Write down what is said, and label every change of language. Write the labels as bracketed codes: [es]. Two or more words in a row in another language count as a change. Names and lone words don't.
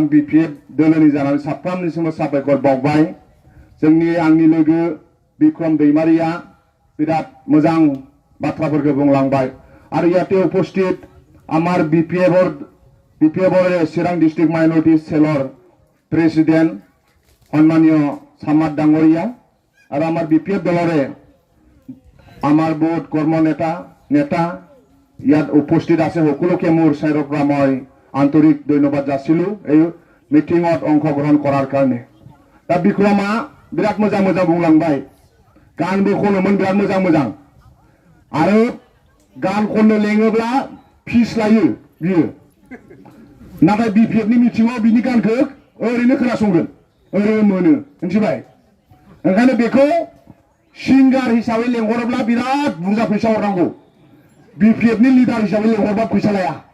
[brx] बिपिएफ दोलोनि जानानै साफ्रोमनिसिमबो साबायखर बावबाय जोंनि आंनि लोगो बिक्रम दैमारिया बिराद मोजां बाथ्राफोरखौ बुंलांबाय आरो [as] যাতে উপস্থিত আমাৰ বিপিএফৰ চিৰাং ডিষ্ট্ৰিক্ট মাইনৰিটি চেলৰ প্ৰেচিডেণ্ট সন্মানীয় চামাদ ডাংগৰিয়া আৰু আমাৰ বিপিএফ দলৰে আমাৰ বহুত কৰ্ম নেতা ইয়াত উপস্থিত আছে সকলোকে মোৰ চাইৰৰ পৰা মই আন্তৰিক ধন্যবাদ যাচিলো এই মিটিঙত অংশগ্ৰহণ কৰাৰ কাৰণে दा [brx] बिक्रमा बिराद मोजां बुंलांबाय गानबो खनोमोन बिराद मोजां आरो गान खननो लेङोब्ला फिस लायो बियो नाथाय बिपिएफनि मिटिङाव बिनि गानखौ ओरैनो खोनासंगोन ओरैनो मोनो मिथिबाय ओंखायनो बेखौ सिंगार हिसाबै लेंहरोब्ला बिराद बुरजा फैसा हरनांगौ बिपिएफनि लिडार हिसाबै लेंहरबा फैसा लाया